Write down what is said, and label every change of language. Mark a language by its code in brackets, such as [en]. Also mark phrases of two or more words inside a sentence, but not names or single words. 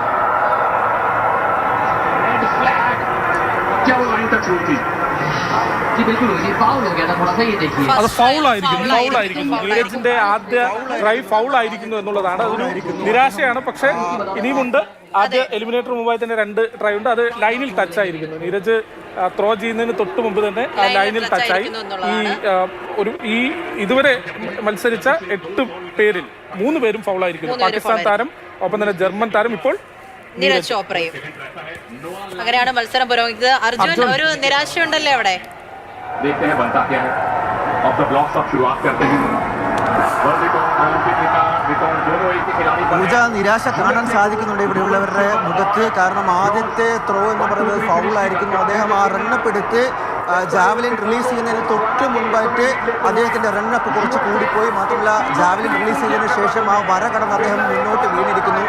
[en] red flag, [hi] क्या वो [en] line touch [hi] हुई थी? जी बिल्कुल ये फाउल हो गया था थोड़ा सा, ये देखिए [ml] അത് ഫൗളായിരിക്കുന്നു. നീരജിന്റെ ആദ്യ ട്രൈ ഫൗളായിരിക്കുന്നു എന്നുള്ളതാണ്. അതൊരു നിരാശയാണ്. പക്ഷെ ഇനിയുമുണ്ട്. ആദ്യ എലിമിനേറ്റർ മുമ്പായി തന്നെ 2 ട്രൈ ഉണ്ട്. അത് [en] line touch [ml] ആയിരിക്കുന്നു. നീരജ് ത്രോ ചെയ്യുന്നതിന് തൊട്ട് മുമ്പ് തന്നെ ആ [en] line touch. [ml] ഈ ഇതുവരെ മത്സരിച്ച 8 പേരിൽ 3 പേരും ഫൗളായിരിക്കുന്നു. പാകിസ്ഥാൻ താരം, ഒപ്പം തന്നെ ജർമ്മൻ താരം, ഇപ്പോൾ നീരജ് ചോപ്രയും. അങ്ങനെയാണ് മത്സരം പുരോഗമിക്കുന്നത്. അർജുൻ, ഒരു നിരാശയുണ്ടല്ലേ അവിടെ? [hi] देखते हैं बनता क्या है। [en] off the blocks off [hi] शुरुआत करते हैं। [en] world record, Olympic record [hi] दोनों एक ही खिलाड़ी पर [ml] പൂജ നിരാശ കാണാൻ സാധിക്കുന്നുണ്ട് ഇവിടെയുള്ളവരുടെ മുഖത്ത്. കാരണം ആദ്യത്തെ ത്രോ എന്ന് പറയുന്നത് ഫൗളായിരിക്കുന്നു. അദ്ദേഹം ആ റണ്ണപ്പ് എടുത്ത് [en] javelin release [ml] ചെയ്യുന്നതിന് തൊട്ട് മുൻപായിട്ട് അദ്ദേഹത്തിന്റെ റണ്ണപ്പ് കുറച്ച് കൂടിപ്പോയി. മാത്രമല്ല [en] javelin release [ml] ചെയ്തതിനു ശേഷം ആ വര കടന്ന് അദ്ദേഹം മുന്നോട്ട് വീണിരിക്കുന്നു.